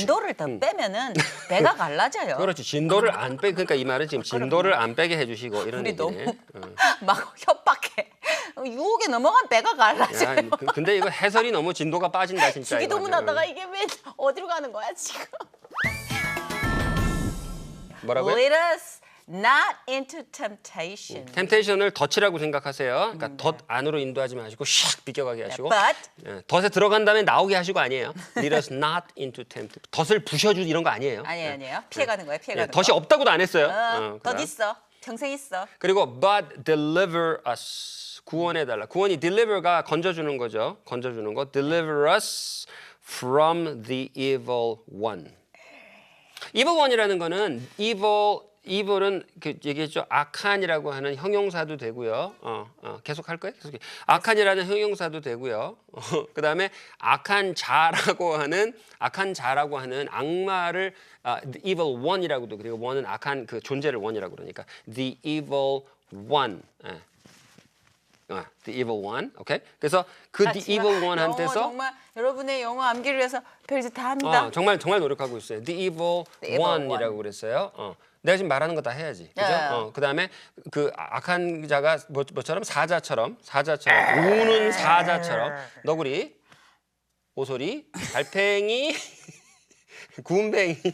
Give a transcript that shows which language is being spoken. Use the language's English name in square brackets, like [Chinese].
[Korean] 진도를 더 빼면은 배가 갈라져요. 그렇지. 진도를 안 빼. 그러니까 이 말은 지금 진도를 안 빼게 해주시고 이런 우리 얘기네. 너무 막 협박해. 유혹에 넘어간 배가 갈라져요. 야, 근데 이거 해설이 너무 진도가 빠진다 진짜. 주기도문 이거. 하다가 이게 왜 어디로 가는 거야 지금? 뭐라고요? [English] Lead us not into temptation. [Korean] 템테이션을 덫이라고 생각하세요. 그러니까 덫 안으로 인도하지 마시고 샥 비껴가게 하시고 [English] But [Korean] 예, 덫에 들어간 다음에 나오게 하시고 아니에요. [English] Lead us not into temptation. [Korean] 덫을 부셔주 이런 거 아니에요. 아니에요. 피해가는 거예요. 예, 피해가는 거. 덫이 없다고도 안 했어요. 덧 그다음. 있어. 평생 있어. 그리고 [English] but deliver us [Korean] 구원해달라. 구원이 deliver가 건져주는 거죠. 건져주는 거. [English] Deliver us from the evil one. evil one [Korean] 이라는 거는 evil은 그 얘기했죠. 악한이라고 하는 형용사도 되고요. 계속 할 거예요. 계속. 악한이라는 형용사도 되고요. 그다음에 악한 자라고 하는 악마를 [English] the evil one [Korean] 이라고도 그리고 one은 악한 그 존재를 one이라고 그러니까 the evil one. [English] the evil one. 오케이? [Korean] 그래서 그 [English] the evil one [Korean] 한테서 정말 여러분의 영어 암기를 위해서 별짓 다 합니다. 정말 노력하고 있어요. [English] The evil one이라고 [Korean] 그랬어요. 내가 지금 말하는 거 다 해야지. 그죠? 그다음에 그 악한 자가 뭐처럼 사자처럼 우는 사자처럼 너구리, 오소리, 달팽이, 군뱅이